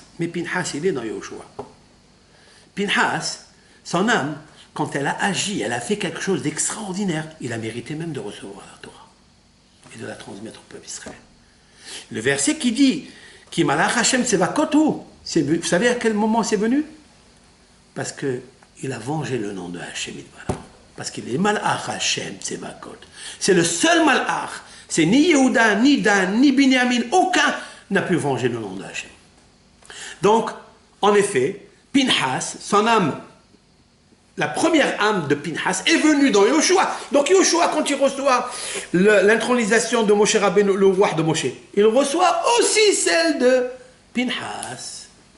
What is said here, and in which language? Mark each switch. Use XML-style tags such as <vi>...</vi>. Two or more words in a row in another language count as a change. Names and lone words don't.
<fr>Mais Pinhas, il est dans Yoshua. Pinhas, son âme, quand elle a agi, elle a fait quelque chose d'extraordinaire, il a mérité même de recevoir la Torah et de la transmettre au peuple d'Israël. Le verset qui dit</fr> <he>כי מלאך ה' צבאות הוא,</he> <fr>vous savez à quel moment c'est venu? Parce qu'il a vengé le nom de Hashem Yitbarach. Parce qu'il est</fr> <he>מלאך ה' צבאות.</he> <fr>C'est le seul malach. C'est ni Yehuda, ni Dan, ni Binyamin, aucun n'a pu venger le nom de Hashem. Donc, en effet, Pinhas, son âme, la première âme de Pinhas est venue dans Yoshua. Donc Yoshua, quand il reçoit l'intronisation de Moshe Rabbeinu, le roi de Moshe, il reçoit aussi celle de Pinhas.</fr>